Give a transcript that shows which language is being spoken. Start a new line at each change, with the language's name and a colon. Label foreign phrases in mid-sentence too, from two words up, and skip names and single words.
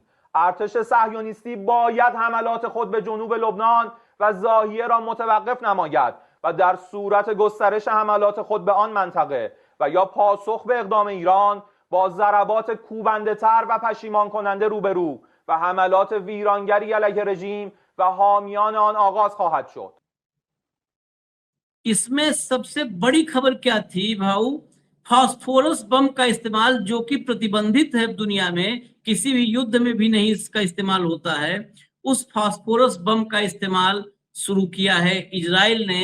Persian: ارتش صهیونیستی باید حملات خود به جنوب لبنان و ضاحیه را متوقف نماید و در صورت گسترش حملات خود به آن منطقه و یا پاسخ به اقدام ایران با ضربات کوبنده تر و پشیمان کننده روبرو و حملات ویرانگری علیه رژیم و حامیان آن آغاز خواهد شد.
Hindi: इसमें सबसे बड़ी खबर क्या थी भाऊ? फास्फोरस बम का इस्तेमाल, जो कि प्रतिबंधित है दुनिया में, किसी भी युद्ध में भी नहीं इसका इस्तेमाल होता है। उस फास्फोरस बम का इस्तेमाल शुरू किया है इजराइल ने।